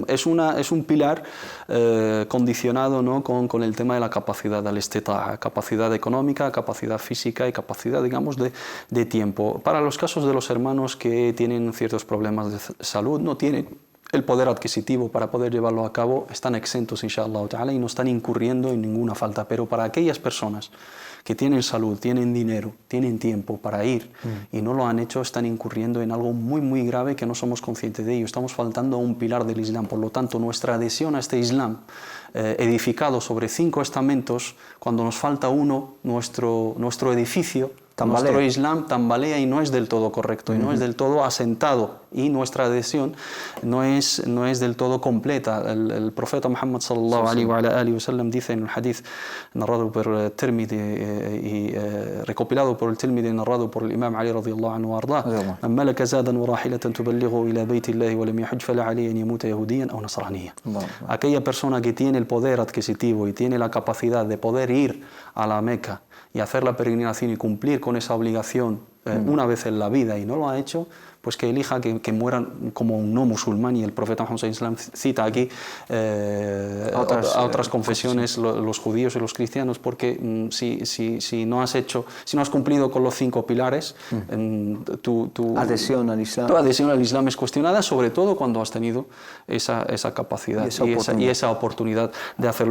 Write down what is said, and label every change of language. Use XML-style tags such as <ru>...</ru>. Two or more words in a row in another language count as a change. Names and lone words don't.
<es>Es un pilar condicionado, ¿no? con el tema de la capacidad del istita'a, capacidad económica, capacidad física y capacidad, digamos, de tiempo. Para los casos de los hermanos que tienen ciertos problemas de salud, no tienen el poder adquisitivo para poder llevarlo a cabo, están exentos,</es> <ar>إن شاء الله تعالى,</ar> <es>y no están incurriendo en ninguna falta. Pero para aquellas personas que tienen salud, tienen dinero, tienen tiempo para ir y no lo han hecho, están incurriendo en algo muy grave que no somos conscientes de ello. Estamos faltando a un pilar del Islam. Por lo tanto, nuestra adhesión a este Islam edificado sobre 5 estamentos, cuando nos falta uno, nuestro edificio, nuestro Islam tambalea y no es del todo correcto, y no es del todo asentado, y nuestra adhesión no es del todo completa. El profeta Muhammad</es> <ar>صلى الله عليه وسلم</ar> <es>dice en el hadith narrado por Tirmidhi y recopilado por el Tirmidhi, narrado por el Imam Ali</es> <ar>رضي الله عنه</ar> <es>arda:</es> <ar>"من ملك زادا وراحلة تبلغه إلى بيت الله ولم يحج فلا عليه أن يموت يهوديا أو نصرانيا."</ar> <es>Aquella persona que tiene el poder adquisitivo y tiene la capacidad de poder ir a la Meca y hacer la peregrinación y cumplir con esa obligación una vez en la vida y no lo ha hecho, pues que elija que mueran como un no musulmán. Y el profeta Muhammad</es> <ar>صلى الله عليه وسلم</ar> <es>cita aquí a otras confesiones, los judíos y los cristianos, porque si no has cumplido con los 5 pilares, tu adhesión al Islam. Tu adhesión al Islam es cuestionada, sobre todo cuando has tenido esa capacidad y esa oportunidad de hacerlo.</es>